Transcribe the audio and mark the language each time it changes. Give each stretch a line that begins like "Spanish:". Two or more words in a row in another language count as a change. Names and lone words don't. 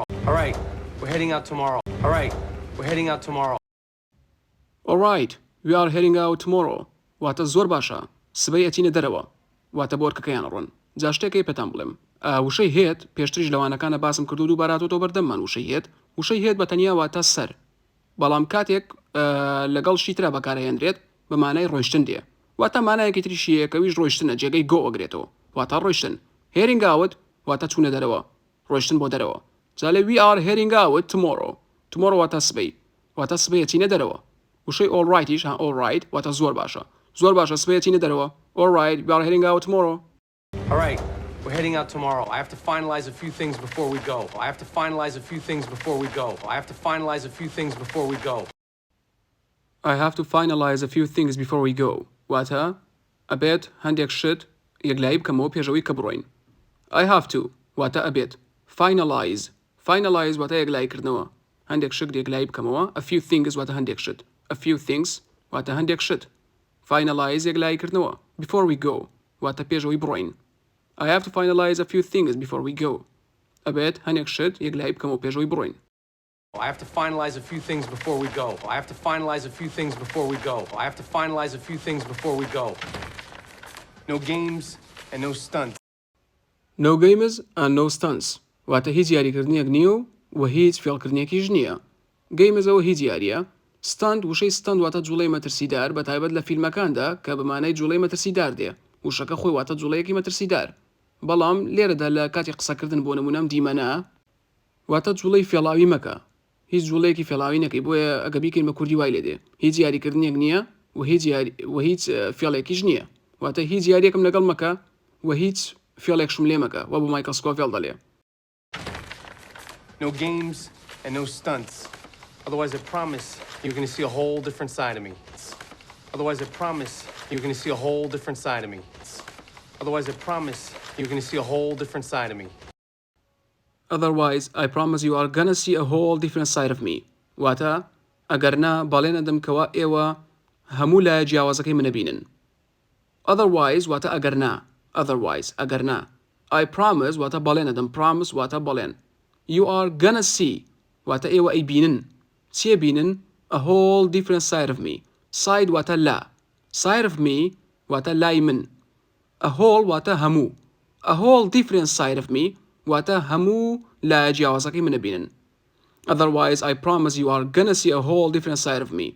English: All right, we're heading out tomorrow. All right, we're heading out tomorrow. All right, we are heading out tomorrow.
Central Kurdish: واتە زۆر باشە. سبەی ئەچینە دەرەوە. واتە بۆرکەکەیان ڕۆن. جا شتێکی پێتان بڵێم. وشەی هێت پێشتریش لەوانەکانە باسم کردو و دووباراتەوە بەردەممان وشەی هێت بە تەنیا واتە سەر. بەڵام کاتێک لەگەڵ شیترا بەکارهێنرێت بە مانای ڕۆیشتن دێ. واتە مانایەکی تریشیەکەویش ڕۆیشتنە جێگەی گۆ ئەگرێتەوە. واتە ڕۆیشتن.
English: heading out
Central Kurdish: واتە چوونە دەرەوە. ڕۆیشتن بۆ دەرەوە. جالێ
English: we are heading out tomorrow.
Central Kurdish: tomorrow واتە سبەی. واتە سبەی ئەچینە دەرەوە. وشەی
English: all rightیش all right
Central Kurdish: واتە زۆر باشە. زۆر باشە سبەی ئەچینە دەرەوە.
English: all right we are heading out tomorrow. All right, we're heading out tomorrow. I have to finalize a few things before we go. I have to finalize a few things before we go. I have to finalize a few things before we go. I have to finalize a few things before we go.
Central Kurdish: واتە ئەبێت هەندێک شت یەکلایی بکەمەوە پێشەوەی کە بڕۆین.
English: I have to
Central Kurdish: واتە ئەبێت finalize واتە یەکلاییکردنەوە. هەندێک شت یەکلایی بکەمەوە.
English: a few things
Central Kurdish: واتە هەندێک شت.
English: a few things
Central Kurdish: واتە هەندێک شت. finalize یەکلاییکردنەوە.
English: before we go
Central Kurdish: واتە پێشەوەی بڕۆین.
English: I have to finalize a few things before we go.
Central Kurdish: ئەبێت هەندێک شت یەکلایی بکەمەوە پێشەوەی بڕۆین.
English: I have to finalize a few things before we go. I have to finalize a few things before we go. I have to finalize a few things before we go. No games and no stunts. No games and no stunts.
Central Kurdish: واتە هیچ یاریکردنیەک نییە و هیچ فێڵکردنیەکیش نییە. گەیمزەوە هیچ یاریە. ستاند وشەی ستاند واتە جوڵەی مەترسیدار بە تایبەت لە فیلمەکاندا کە بەمانای جوڵەی مەترسیدار دێ. وشەکە خۆی واتە جوڵەیەکی مەترسیدار. بەڵام لێرەدا لە کاتی قسەکردن بۆ نمونەم دیمەنە واتە جوڵەی فێڵاوی مەکە. هیچ جوڵەیەکی فێڵاوی نەکەی بۆیە ئەگە بیکەین بە کوردی وای لێ دێ. هیچ یاریکردنیەک نییە و هیچ فێڵێکیش نییە. واتە هیچ یاریەکم لەگەڵ مەکە و هیچ فێڵێکشم لێ مەکە وە بۆ مایکڵ سکۆفیڵد دەڵێ.
English: No games and no stunts. Otherwise, I promise you're going to see a whole different side of me. Otherwise, I promise you're going to see a whole different side of me. Otherwise, I promise you're going to see a whole different side of me. Otherwise, I promise you are gonna see a whole different side of me.
Central Kurdish: واتە ئەگەرنا بەڵێنە دەم کەوا ئێوە هەموو لایە جیاوازەکەی منە بینن. Otherwise واتە ئەگەرنا.
English: I promise
Central Kurdish: واتە بەڵێنە دەم promise واتە بەڵێن.
English: You are gonna see
Central Kurdish: واتە ئێوە ئەی بینن. چیە بینن؟
English: A whole different side of me.
Central Kurdish: Side واتە لا.
English: Side of me
Central Kurdish: واتە لای من.
English: A whole
Central Kurdish: واتە هەموو.
English: A whole different side of me
Central Kurdish: واتە هەموو لایە جیاوازەکەی منە بینن.
English: Otherwise, I promise you are gonna see a whole different side of me.